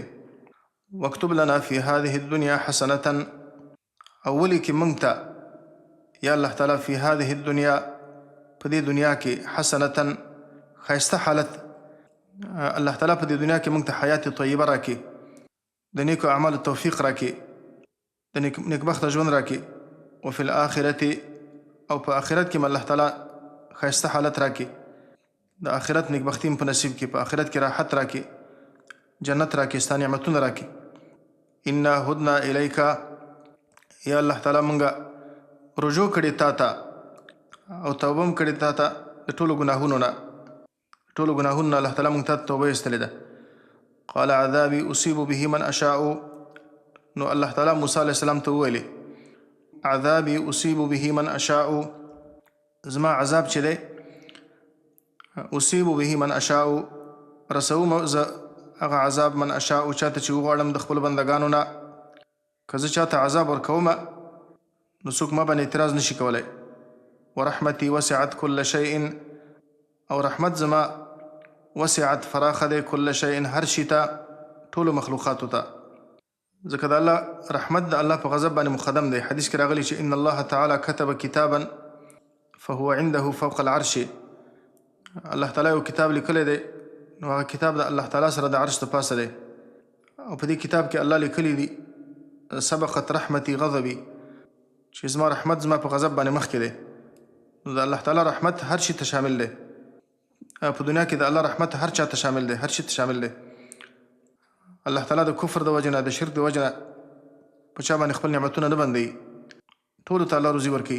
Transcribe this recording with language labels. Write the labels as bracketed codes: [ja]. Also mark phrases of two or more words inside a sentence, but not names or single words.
[ar] واکتب لنا فی هذه الدنیا حسنة، [ps] او ولیکې موږ ته یا الله تعالی [ar] فی هذه الدنیا، [ps] په دې دنیا کې، حسنة، ښایسته حالت، الله تعالی په دې دنیا کې موږ ته [ar] حیات طیبه [ps] راکړي، د نیکو اعمالو توفیق راکړي، د نیکبخته ژوند راکړي. [ar] وفي الآخرة، [ps] او په آخرت کې الله تعالی ښایسته حالت راکړي، د آخرت نیکبختي په نصیب کې، په آخرت کې راحت راکړي، جنت راکړي، ستا نعمتونه راکړي. [ar] انا هدنا الیک، [ps] یا الله تعالی موږ رجوع کړي تا ته او توبه هم کړې تا ته د ټولو ګناهونو نه، ټولو ګناهونو نه الله تعالی موږ ته توبه ایستلې ده. [ar] قال عذابي اصيب به من اشاء. [ps] نو الله تعالی موسی [ar] علیه السلام [ps] ته وویلې [ar] عذابي اصيب به من اشاء، [ps] زما عذاب چې دی [ar] اصيب به من اشاء [ps] رسوم زه هغه عذاب [ar] من اشاء [ps] چاته چې وغواړم د خپل بندګانو نه. که زه چاته عذاب ورکوم نو څوک ما باندې اعتراض نشي کولی. [ar] ورحمتي وسعت كل شيء، [ps] او رحمت زما وسعت فراخه دی [ar] كل شيء [ps] هر شي ته، ټولو مخلوقاتو ته. ځکه د الله رحمت د الله په غضب باندې مقدم دی. حدیث کې راغلی چې [ar] ان الله تعالی كتب كتابا فهو عنده فوق العرش. [ps] الله تعالی یو کتاب لیکلی دی، نو هغه کتاب د الله تعالی سره د عرش د پاسه دی. او په دې کتاب کې الله لیکلی دی [ar] سبقت رحمتي غضبي، [ps] چې زما رحمت زما په غضب باندې مخکې دی. نو د الله تعالی رحمت هر شي ته شامل دی. په دنیا کې د الله رحمت هر چا ته شامل دی، هر شي ته شامل دی. الله تعالی د کفر د وجه نه، د شرک د وجه نه په چا باندې خپل نعمتونه نه بندوي، ټولو ته الله روزي ورکوي.